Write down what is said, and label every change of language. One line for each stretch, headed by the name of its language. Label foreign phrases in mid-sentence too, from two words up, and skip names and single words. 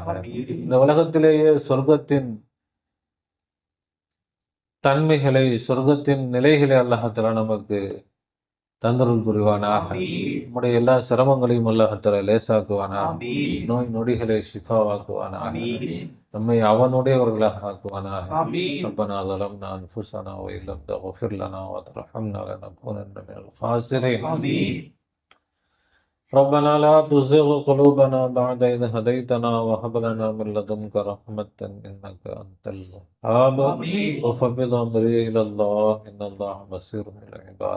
Tamil: இந்த உலகத்திலேயே சொர்க்கத்தின் தன்மைகளை, சொர்க்கத்தின் நிலைகளை அல்லாஹ் தஆலா நமக்கு தந்தருள் புரிவானாக. நம்முடைய எல்லா சிரமங்களையும் அல்லாஹ் தஆலா லேசாக்குவானாக. நோய் நொடிகளை ஷிஃபாவாக்குவானாக. நம்மை அவனுடையவர்களாக ஆக்குவானாக.
Arabic: ரப்பனா ظلمنا أنفسنا وإن لم تغفر لنا وترحمنا لنكونن من الخاسرين. ربنا لا تزغ قلوبنا بعد إذ هديتنا وهب لنا من لدنك رحمة إنك أنت الوهاب. وفوض أمري إلى الله إن الله بصير بالعباد.